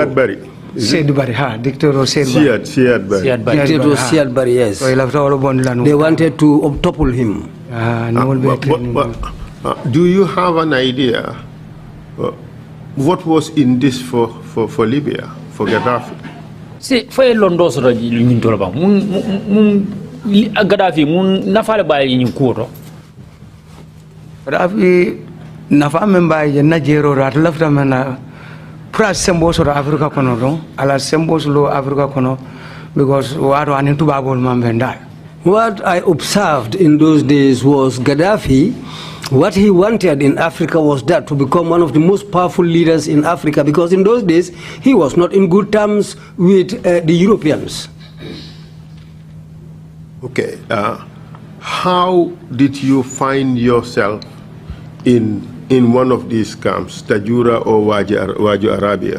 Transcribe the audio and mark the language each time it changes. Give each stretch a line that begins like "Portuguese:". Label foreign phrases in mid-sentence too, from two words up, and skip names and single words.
English: Siad dictator Siad Barry, yes. So I left all the they wanted to topple him. Do you have an idea what was in this for Libya, for Gaddafi?
Mandingo: Si fay londo so ñin to ba mun Gaddafi mun nafale baye ñin kuoto Gaddafi nafa men baye Nigeria rat lafta mena pra sembo so Africa kono don ala sembo so Africa kono because waro anin tubabol mambenda.
English: What I observed in those days was Gaddafi, what he wanted in Africa was that to become one of the most powerful leaders in Africa, because in those days he was not in good terms with the Europeans. Okay, how did you find yourself in one of these camps, Tajura or Waju Arabia?